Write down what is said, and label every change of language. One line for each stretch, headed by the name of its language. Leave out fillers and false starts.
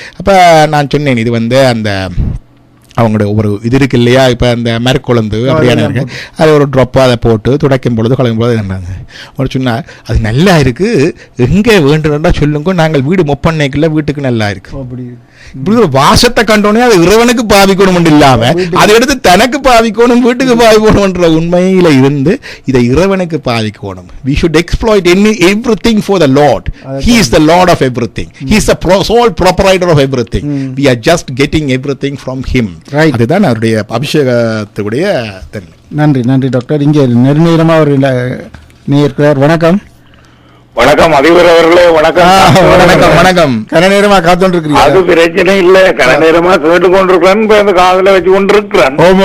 Tamil: அப்ப நான் சொன்னேன், இது வந்து அந்த அவங்களோட ஒரு இது இருக்கு இல்லையா, இப்போ அந்த மரக்குழந்து அப்படியான இருக்கு, அது ஒரு ட்ராப்பாக அதை போட்டு துடைக்கும் பொழுது குழம்பும் பொழுது என்னது ஒரு சொன்னால் அது நல்லா இருக்கு, எங்கே வேண்டும்னா சொல்லுங்க, நாங்கள் வீடு மொப்பண்ணைக்குள்ள வீட்டுக்கு நல்லா இருக்கு. இப்படி ஒரு வாசத்தை கண்டோன்னே அது இறைவனுக்கு பாவிக்கணும் இல்லாம அதை எடுத்து தனக்கு பாவிக்கணும், வீட்டுக்கு பாவிக்கணும்ன்ற உண்மையில இருந்து இதை இறைவனுக்கு பாவிக்கணும்.
English: We should exploit everything for the Lord. He is the Lord of everything. He is the sole proprietor of everything. We are just getting everything from him.
Tamil: அதுதான் அவருடைய அபிஷேகத்துடைய தன்மை. நன்றி நன்றி டாக்டர். இங்கே நெருநேரமா ஒரு நேயர். வணக்கம். வணக்கம் அதிபர் அவர்களே. வணக்கம். வணக்கம் வணக்கம். கன நேரமா காத்துட்டு இருக்கீங்க? அது பிரச்சனை இல்ல, கன நேரமா கேட்டு கொண்டிருக்கிறேன், காதல வச்சு கொண்டிருக்கிறேன்.